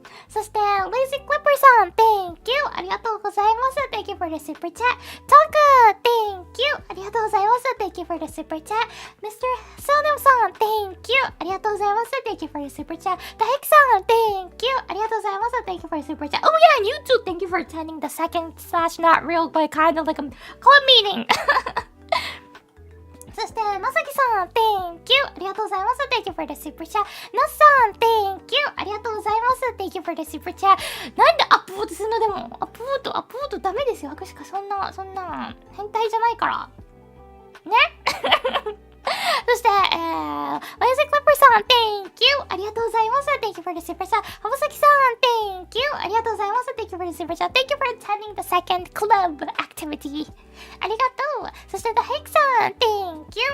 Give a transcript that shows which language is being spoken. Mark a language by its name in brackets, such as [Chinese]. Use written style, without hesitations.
[Japanese] そして [English] Lazy Clipper さん Thank you! [Japanese] ありがとうございます. [English] Thank you for the super chat. Tonka Thank you! [Japanese] ありがとうございます. [English] Thank you for the super chat. Mr. Sonam さん Thank you! [Japanese] ありがとうございます. [English] Thank you for the super chat. The Hex さん Thank you! [Japanese] ありがとうございます. [English] Thank you for the super chat. Oh yeah, and you too! Thank you for attending the second / not real, but kind of like a club meeting! [Japanese] そして、まさきさん [English] Thank you! [Japanese] ありがとうございます. [English] Thank you for the super chat. なすさん Thank you! [Japanese] ありがとうございます. [English] Thank you for the super chat. [Japanese] なんでアップボートするのでもアップボートダメですよ。アクシカそんな変態じゃないから。ねそして、 [English] ワイズクリッパーさん Thank you! [Japanese] ありがとうございます. [English] Thank you for the super chat. はぼさきさん Thank you! ありがとうございます. Thank you for the super chat. Thank you for attending the second club activity. [Japanese] ありがとう。そして、 [English] The Hake さん、Thank you.